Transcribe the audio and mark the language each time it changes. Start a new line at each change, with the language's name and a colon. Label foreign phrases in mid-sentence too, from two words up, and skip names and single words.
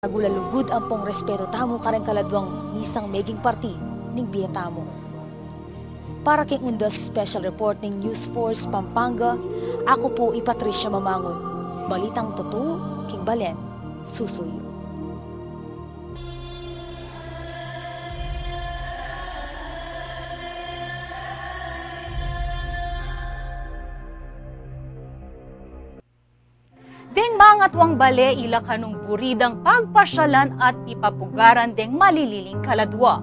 Pampanga: Nagulalugod ang pong respeto tamo kareng kaladwang misang meging party ning biya tamo. Para king undas
English: special report
Pampanga: ning News Force Pampanga, ako po Patricia Mamangon. Balitang totoo, king Balen, susuyo. Deng mga tuwang bale ila kanong buridang pagpasyalan at ipapugaran deng malililing kaladwa.